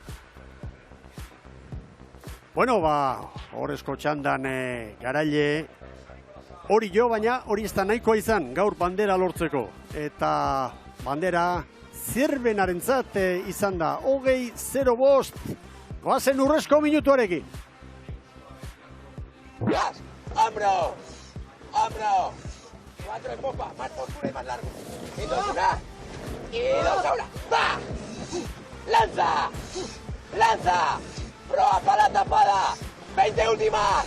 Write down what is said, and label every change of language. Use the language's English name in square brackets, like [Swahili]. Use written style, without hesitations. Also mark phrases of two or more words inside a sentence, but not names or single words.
[Basque] Bueno, horrezko txandan garaile hori jo, baina hori ez da nahikoa izan gaur bandera lortzeko. Eta bandera Zierbenarentzat izan da, 20:05, goazen urrezko minutuarekin. [Spanish] ¡Hombros! ¡Hombros! 4 en popa, más postura y más largo. Y 2 una. Y 2 ahora. ¡Va! ¡Lanza! ¡Lanza! ¡Proa para la tapada! 20 últimas.